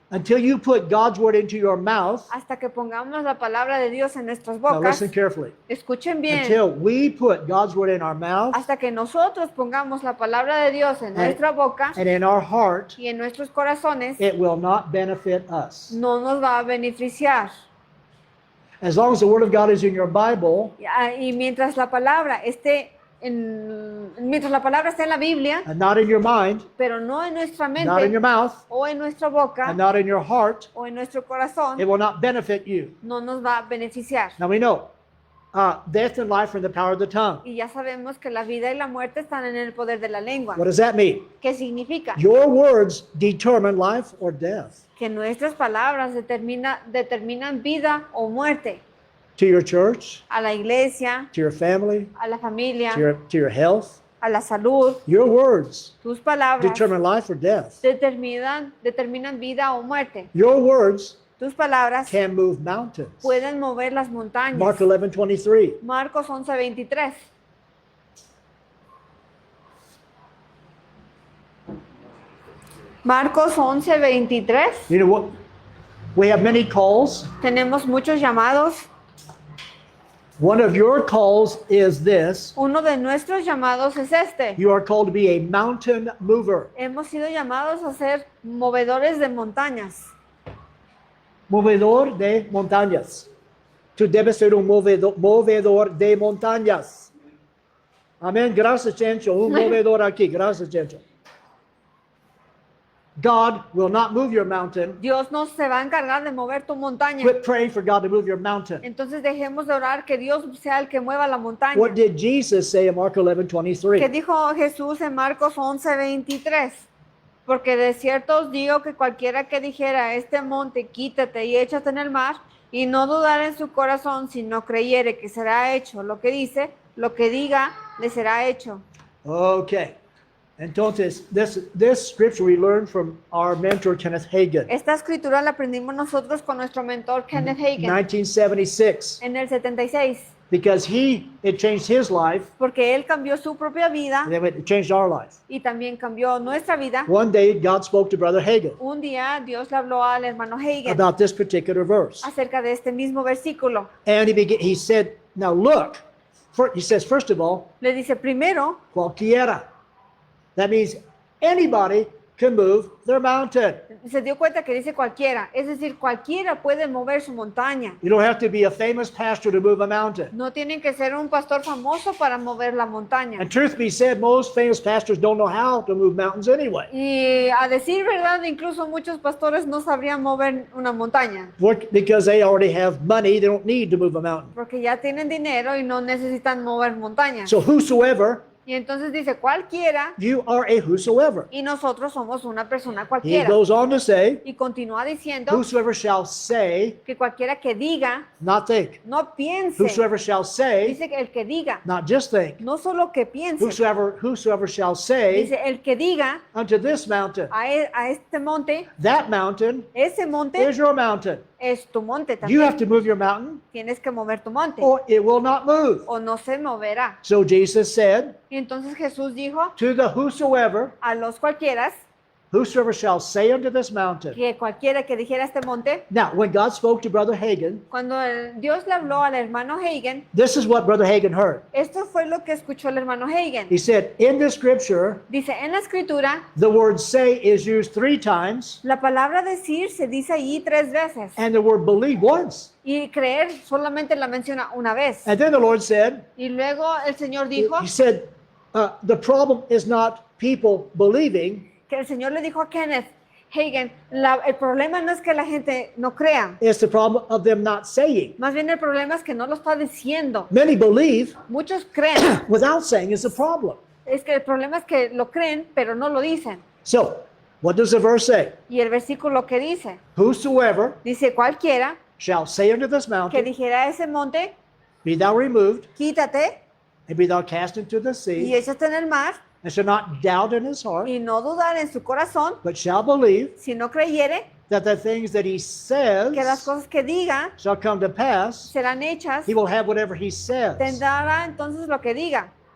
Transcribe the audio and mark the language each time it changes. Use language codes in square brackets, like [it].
[en] Until you put God's word into your mouth. [es] Hasta que pongamos la palabra de Dios en nuestras [en] Now [es] bocas. [en] listen carefully. [es] Escuchen bien. [en] Until we put God's word in our mouth [es] Hasta que nosotros pongamos la palabra de Dios en nuestra boca [en] and in our heart, [es] y en nuestros corazones, [en] it will not benefit us. [es] no nos va a beneficiar. [en] As long as the word of God is in your Bible [es] Y mientras la palabra esté mientras la palabra esté en la Biblia, [en] and not in your mind, [es] pero no en nuestra [en] not in your mouth, [es] o en nuestra boca [en] and not in your heart, [es] o en nuestro corazón, [en] it will not benefit you. [es] no nos va a beneficiar. [en] Now we know death and life are in the power of the tongue. [es] Y ya sabemos que la vida y la muerte están en el poder de la lengua. [en] What does that mean? [es] ¿Qué significa? [en] Your words determine life or death. [es] Que nuestras palabras determinan vida o muerte. [en] To your church, [es] A la iglesia, [en] to your family, [es] a la familia, [en] to your health. [es] a la salud. [en] Your words [es] Tus palabras [en] determine life or death. [es] determinan vida o muerte. [en] Your words [es] Tus palabras [en] can move mountains. [es] pueden mover las montañas. [en] Mark 11:23. [es] Marcos 11:23. Marcos 11:23. [en] You know what? We have many calls. [es] Tenemos muchos llamados. [en] One of your calls is this. [es] Uno de nuestros llamados es este. [en] You are called to be a mountain mover. [es] Hemos sido llamados a ser movedores de montañas. Movedor de montañas. Tú debes ser un movedor de montañas. Amén. Gracias, Chencho. Un movedor aquí. Gracias, Chencho. [en] God will not move your mountain. [es] Dios no se va a encargar de mover tu montaña. [en] Quit praying for God to move your mountain. [es] Entonces dejemos de orar que Dios sea el que mueva la montaña. [en] What did Jesus say in Mark [es] ¿Qué [en] 11:23? [es] dijo Jesús en Marcos 11:23? Porque de cierto os digo que cualquiera que dijera a este monte, quítate y échate en el mar, y no dudar en su corazón, sino creyere que será hecho lo que dice, lo que diga, le será hecho. [en] Okay. [es] Entonces, [en] this scripture we learned from our mentor Kenneth Hagin, [es] Esta escritura la aprendimos nosotros con nuestro mentor Kenneth Hagin [en] 1976, [es] en el 76, [en] because it changed his life, [es] porque él cambió su propia vida [en] and then it changed our life. [es] y también cambió nuestra vida. [en] One day, God spoke to Brother Hagin [es] Un día Dios le habló al hermano Hagin [en] about this particular verse, [es] acerca de este mismo versículo. [en] and he said, "Now look." He says, first of all, [es] Le dice, primero, cualquiera. [en] That means anybody can move their mountain. [es] se dio cuenta que dice cualquiera, es decir, cualquiera puede mover su montaña. [en] You don't have to be a famous pastor to move a mountain. [es] No tienen que ser un pastor famoso para mover la montaña. [en] And truth be said, most famous pastors don't know how to move mountains anyway. [es] Y a decir verdad, incluso muchos pastores no sabrían mover una montaña, [en] Because they already have money, they don't need to move a mountain. [es] porque ya tienen dinero y no necesitan mover montañas. [en] So whosoever, [es] Y entonces dice cualquiera, [en] you are a whosoever. [es] y nosotros somos una persona [en] He [es] cualquiera. [en] goes on to say, [es] Y continúa diciendo [en] whosoever shall say, [es] que cualquiera que diga, [en] not think. [es] no piense. [en] Whosoever shall say, [es] Dice que el que diga, [en] not just think. [es] no solo que piense. [en] Whosoever shall say [es] Dice el que diga [en] unto this mountain, [es] a este monte, [en] that mountain [es] ese monte [en] is your mountain. [es] es tu monte [en] You have [es] también. [en] to move your mountain [es] Tienes que mover tu monte [en] or it will not move. [es] o no se moverá. [en] So Jesus said [es] Y entonces Jesús dijo [en] to the whosoever, [es] a los cualquieras, [en] whosoever shall say unto this mountain. [es] que cualquiera que dijera este monte, [en] Now, when God spoke to Brother Hagin, [es] cuando Dios le habló al hermano Hagin, [en] this is what Brother Hagin heard. [es] esto fue lo que escuchó el hermano Hagin. [en] He said, in the scripture, [es] Dice, en la escritura, [en] the word say is used 3 times [es] la palabra decir se dice allí 3 veces [en] and the word believe once. [es] y creer solamente la menciona una vez. [en] And then the Lord said, [es] Y luego el Señor dijo, [en] He said, the problem is not people believing, [es] que el Señor le dijo a Kenneth Hagin, el problema no es que la gente no crea, [en] it's the problem of them not saying. [es] más bien el problema es que no lo está diciendo. [en] Many believe [es] Muchos creen, [en] without saying is the problem. [es] es que el problema es que lo creen, pero no lo dicen. [en] So, What does the verse say? [es] Y el versículo que dice, [en] Whosoever [es] dice cualquiera [en] shall say unto this [es] que [en] mountain, [es] dijera a ese monte, [en] be thou removed, [es] quítate [en] and be thou cast into the [es] y [en] sea, [es] échate en el mar, [en] and shall not doubt in his heart, [es] y no dudar en su corazón, [en] but shall believe [es] si no creyere [en] that the things that he [es] que las [en] says [es] cosas que diga [en] shall come to pass, [es] serán hechas, [en] he will have whatever he says. [es] tendrá entonces lo que diga.